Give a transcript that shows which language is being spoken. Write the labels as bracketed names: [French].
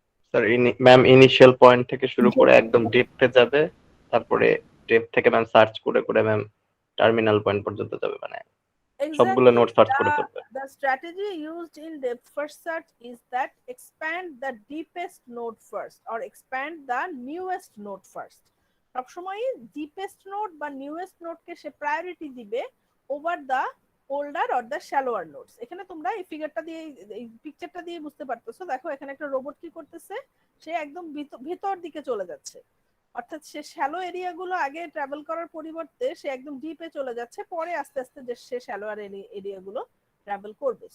[Bangla] Sir ma'am initial point থেকে শুরু করে একদম ডেপথে যাবে, তারপরে ডেপথ থেকে ম্যাম সার্চ করে করে ম্যাম টার্মিনাল পয়েন্ট পর্যন্ত যাবে, মানে সবগুলো নোট সার্চ করে ফেলবে। [English] The strategy used in depth first search is that expand the deepest node first or expand the newest node first। [Bangla] সবসময় deepest node বা newest node কে সে প্রায়োরিটি দিবে [English] over the older or the shallower nodes। [Bangla] এখানে তোমরা এই ফিগারটা দিয়ে এই পিকচারটা দিয়ে বুঝতে পারতেছো। দেখো এখানে একটা রোবট কি করতেছে, সে একদম ভিতর দিকে চলে যাচ্ছে। অর্থাৎ সে শ্যালো এরিয়াগুলো আগে ট্রাভেল করার পরিবর্তে সে একদম ডিপে চলে যাচ্ছে, পরে আস্তে আস্তে যে সে শ্যালোয়ার এরিয়াগুলো ট্রাভেল করবে।